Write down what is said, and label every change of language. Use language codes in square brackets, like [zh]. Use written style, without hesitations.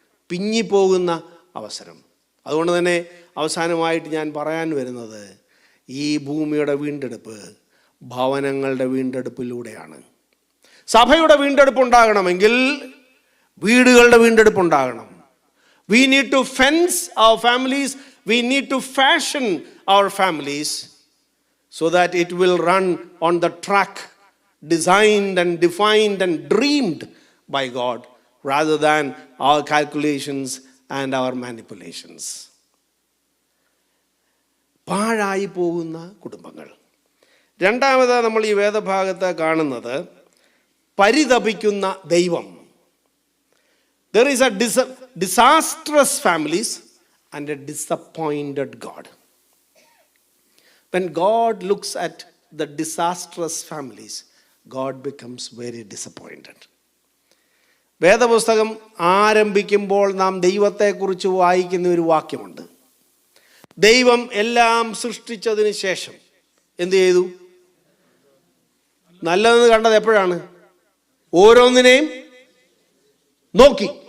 [ml] പിഞ്ഞിപ്പോകുന്ന അവസരം. അതുകൊണ്ട് തന്നെ അവസാനമായിട്ട് ഞാൻ പറയാൻ വരുന്നത്, ഈ ഭൂമിയുടെ വീണ്ടെടുപ്പ് ഭവനങ്ങളുടെ വീണ്ടെടുപ്പിലൂടെയാണ്. സഭയുടെ വീണ്ടെടുപ്പ് ഉണ്ടാകണമെങ്കിൽ വീടുകളുടെ വീണ്ടെടുപ്പ് ഉണ്ടാകണം. [en] We need to fence our families. We need to fashion our families so that it will run on the track designed and defined and dreamed by God rather than our calculations and our manipulations. [ml] പാഴായി പോകുന്ന കുടുംബങ്ങൾ. രണ്ടാമത് നമ്മൾ ഈ വേദഭാഗത്ത് കാണുന്നത് പരിതപിക്കുന്ന ദൈവം. [en] There is a disastrous families and a disappointed God. When God looks at the disastrous families, God becomes very disappointed. [ml] വേദപുസ്തകം ആരംഭിക്കുമ്പോൾ നാം ദൈവത്തെക്കുറിച്ച് വായിക്കുന്ന ഒരു വാക്യമുണ്ട്. ദൈവം എല്ലാം സൃഷ്ടിച്ചതിന് ശേഷം എന്ത് ചെയ്തു? നല്ലതെന്ന് കണ്ടത് എപ്പോഴാണ്? ഓരോന്നിനെയും നോക്കി.